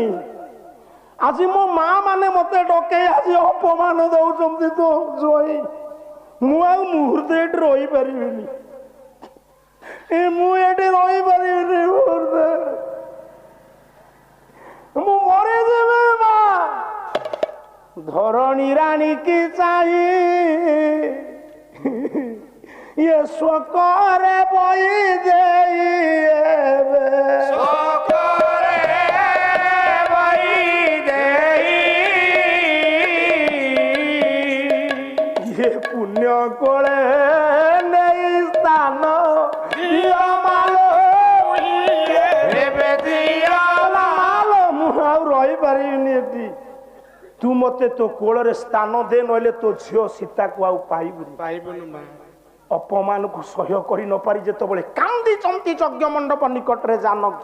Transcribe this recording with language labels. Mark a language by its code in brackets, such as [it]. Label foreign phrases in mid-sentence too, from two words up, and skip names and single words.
[or] ଆଜି ମୋ ମା ମାନେ ମତେ ଡକେଇ ଆଜି ଅପମାନ ଦଉଛନ୍ତି ତୋ ଜୋଇଁ, ମୁଁ ଆଉ ମୁହୂର୍ତ୍ତେ ଏଠି ରହିପାରିବିନି, ମୁଁ ଏଠି ରହିପାରିବିନି, ମୁଁ ମରିଯିବି। ମା ଧରଣୀ ରାଣୀ କି ଚାହିଁ ଏ ଶୋକରେ ବଇ ଦେଇବେ, ଶୋକରେ ବହି ଦେଇ ଏ ପୁଣ୍ୟ କୋଳେ ନହିଁ ସ୍ଥାନ ଦିଅ ମାଲୋ, ଏବେ ଦିଅ मालो ମୁଁ ଆଉ ରହିପାରିବିନି ଏଠି, ତୁ ମତେ ତୋ କୋଳରେ ସ୍ଥାନ ଦେ, ନହେଲେ ତୋ ଝିଅ ସୀତାକୁ ଆଉ ପାଇବୁନି। ପାଇବୁନି ମା। ଅପମାନକୁ ସହ୍ୟ କରି ନ ପାରି ଯେତେବେଳେ କାନ୍ଦିଛନ୍ତି ଯଜ୍ଞ ମଣ୍ଡପ ନିକଟରେ ଜାନକୀ,